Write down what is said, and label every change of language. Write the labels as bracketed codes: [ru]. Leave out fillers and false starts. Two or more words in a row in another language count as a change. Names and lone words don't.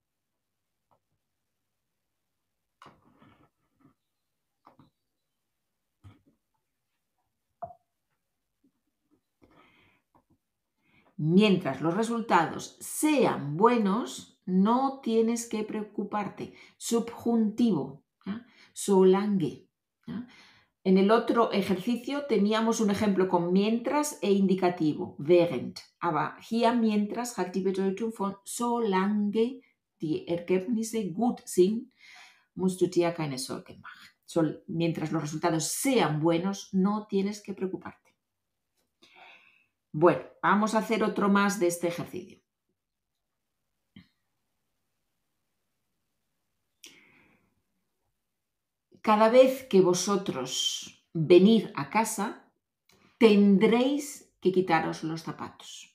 [es] Mientras los resultados sean buenos, no tienes que preocuparte. Subjuntivo, ¿ya? Solange. ¿Ya? En el otro ejercicio teníamos un ejemplo con mientras e indicativo, während. [de] Aber hier mientras hat die Bedeutung von solange die Ergebnisse gut sind, musst du dir keine Sorgen machen. [es] Mientras los resultados sean buenos, no tienes que preocuparte. Bueno, vamos a hacer otro más de este ejercicio. Cada vez que vosotros venir a casa, tendréis que quitaros los zapatos.